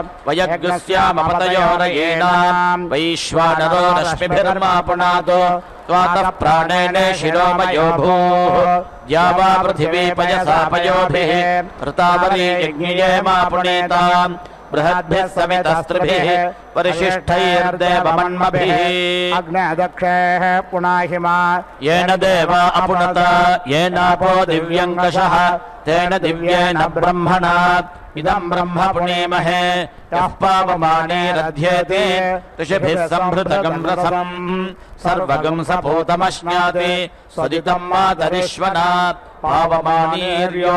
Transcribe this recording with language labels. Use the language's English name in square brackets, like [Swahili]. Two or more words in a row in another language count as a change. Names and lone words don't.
[Sanskrit] వయగ్స్యామపతయోరయేణాం వైశ్వానరో రశ్మిభిర్మా పునాతో త్వాతః ప్రాణేనే శిరోమయో భూః ద్యావా పృథివీ పయసా పయోభిః ఋతావరీ యజ్ఞియే మా పుణీతాం బృహద్భిः సవితస్త్రిభిः పరిశిష్టైర్దేవమన్మభిः అగ్నేదక్షేః పునాహిమా येन देवा अपुनत येनापो दिव्यङ्कषः तेन दिव्येन ब्रह्मणा इदं ब्रह्म पुणीमहे यः पावमानेरध्येति ऋषिभिः संहृतगं रसम् सर्वगं सपूतमश्नाति स्वदितं मातरिश्वनात् पावमानीर्यो